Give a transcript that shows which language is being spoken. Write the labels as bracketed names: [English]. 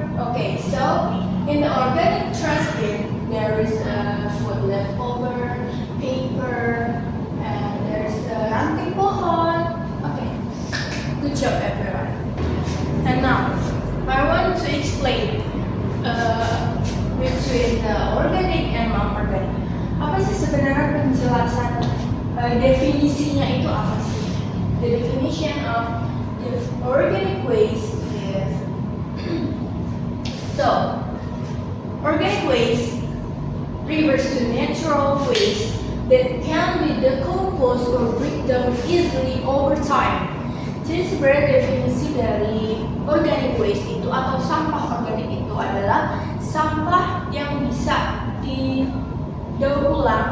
[English] Okay, so in the organic trash bin, there is food left over, paper, and there's [Indonesian] ranting pohon. [English] Okay, good job everyone. And now, I want to explain between the organic and non-organic. [Indonesian] Apa sih sebenarnya penjelasan definisinya itu apa sih? [English] The definition of the organic waste is so organic waste refers to natural waste that can be decomposed or break down easily over time. [Indonesian] Jadi sebenarnya definisi dari [English] organic waste [Indonesian] itu atau sampah organik itu adalah sampah yang bisa didaur